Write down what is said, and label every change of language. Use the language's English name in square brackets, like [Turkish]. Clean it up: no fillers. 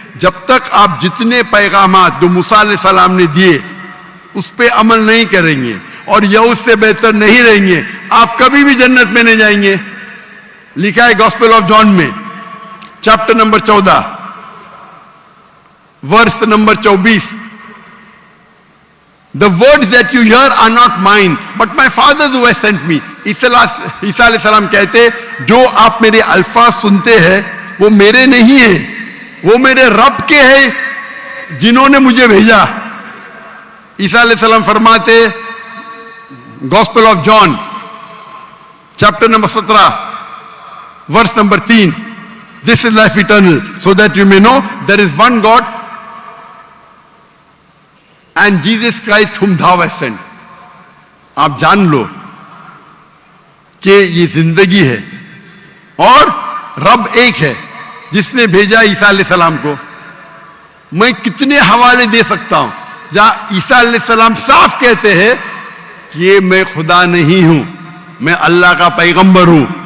[Hindi] जब तक आप जितने पैगामात जो मूसा अलैहिस्सलाम ने दिए उस पे अमल नहीं करेंगे और यहूद से बेहतर नहीं रहेंगे, आप कभी भी जन्नत में नहीं जाएंगे. लिखा है गॉस्पेल ऑफ जॉन में chapter number 14 verse number 24. [English] The words that you hear are not mine, but my Father who has sent me. [Hindi] ईसा अलैहिस्सलाम कहते जो आप मेरे अल्फाज सुनते हैं वो मेरे नहीं है, वो मेरे रब के हैं जिन्होंने मुझे भेजा. ईसा अलैहिस्सलाम फरमाते gospel of John chapter number 17 verse number 3. [English] This is life eternal, so that you may know there is one God and Jesus Christ whom thou hast sent. [Hindi] आप जान लो कि ये जिंदगी है और रब एक है जिसने भेजा ईसा अलैहिस्सलाम को. मैं कितने हवाले दे सकता हूं जहां ईसा अलैहिस्सलाम साफ कहते हैं कि ये मैं खुदा नहीं हूं, मैं अल्लाह का पैगंबर हूं.